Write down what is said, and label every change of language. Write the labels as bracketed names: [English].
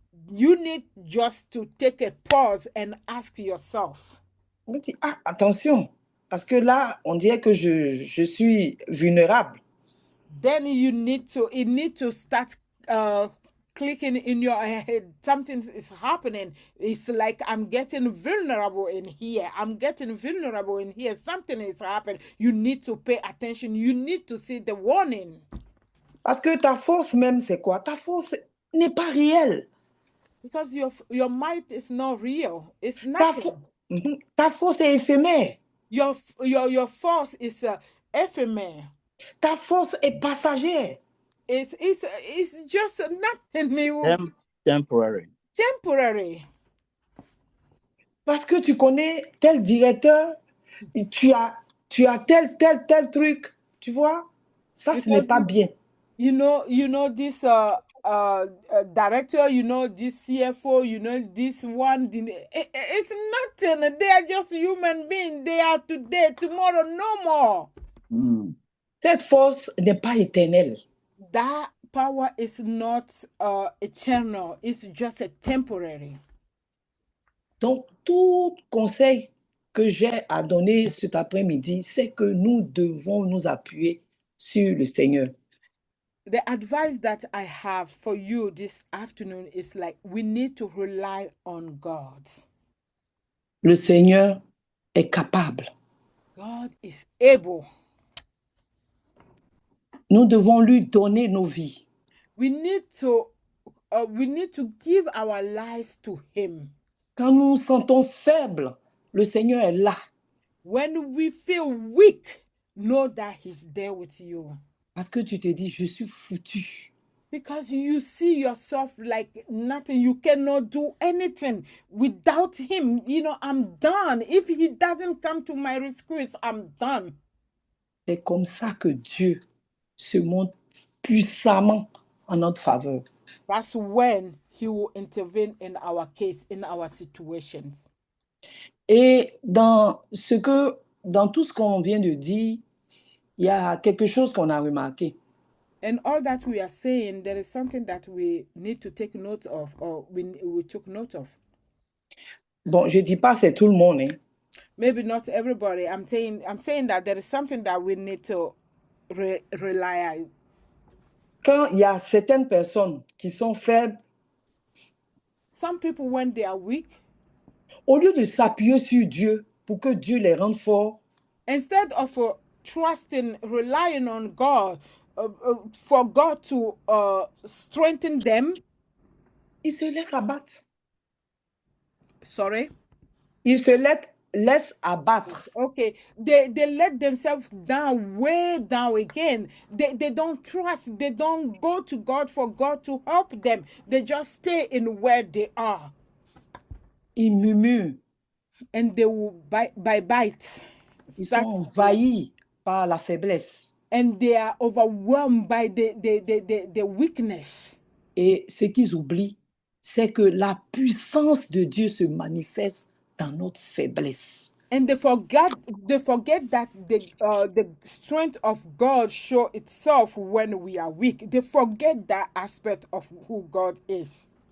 [English] You need just to take a pause and ask yourself. [French] On dit, attention, parce que là, on dirait que je suis vulnérable. [English] Then you need to start clicking in your head. Something is happening. It's like I'm getting vulnerable in here. I'm getting vulnerable in here. Something is happening. You need to pay attention. You need to see the warning. [French] Parce que ta force même, c'est quoi? Ta force n'est pas réelle. [English] Because your might is not real. It's nothing. [French] Ta force est éphémère. [English] Your force is ephemeral. [French] Ta force est passagère. [English] It's just nothing. Temporary. Temporary. [French] Parce que tu connais tel directeur, tu as tel truc, tu vois? Ça, ce n'est pas bien. [English] You know this director, you know this CFO, you know this one. It's nothing. They are just human beings. They are today, tomorrow, no more. [French] Cette force n'est pas éternelle. [English] That power is not eternal. It's just a temporary. [French] Donc, tout conseil que j'ai à donner cet après-midi, c'est que nous devons nous appuyer sur le Seigneur. [English] The advice that I have for you this afternoon is like, we need to rely on God. [French] Le Seigneur est capable. [English] God is able. [French] Nous devons lui donner nos vies. [English] We need to give our lives to him. [French] Quand nous nous sentons faibles, le Seigneur est là. [English] When we feel weak, know that he's there with you. [French] Parce que tu te dis, je suis foutu. [English] Because you see yourself like nothing. You cannot do anything without him. You know, I'm done. If he doesn't come to my rescue, I'm done. [French] C'est comme ça que Dieu se montre puissamment en notre faveur. [English] That's when he will intervene in our case, in our situations. [French] Et dans tout ce qu'on vient de dire, il y a quelque chose qu'on a remarqué. [English] And all that we are saying, there is something that we need to take note of, or we took note of. [French] Bon, je dis pas c'est tout le monde, hein. [English] Maybe not everybody. I'm saying that there is something that we need to rely on. [French] Quand il y a certaines personnes qui sont faibles, [English] some people, when they are weak, [French] au lieu de s'appuyer sur Dieu pour que Dieu les rende forts, [English] instead of trusting, relying on God, for God to strengthen them, [French] ils se laissent abattre. [English] Sorry? [French] Ils se laissent abattre. [English] Okay, they let themselves down, way down again. They don't trust. They don't go to God for God to help them. They just stay in where they are. [French] Ils murmurent. [English] And they will bite. [French] Ils sont envahis par la faiblesse. [English] And they are overwhelmed by the weakness. [French] Et ce qu'ils oublient, c'est que la puissance de Dieu se manifeste dans notre faiblesse. [English] And they forget that the strength of God shows itself when we are weak. They forget that aspect of who God is.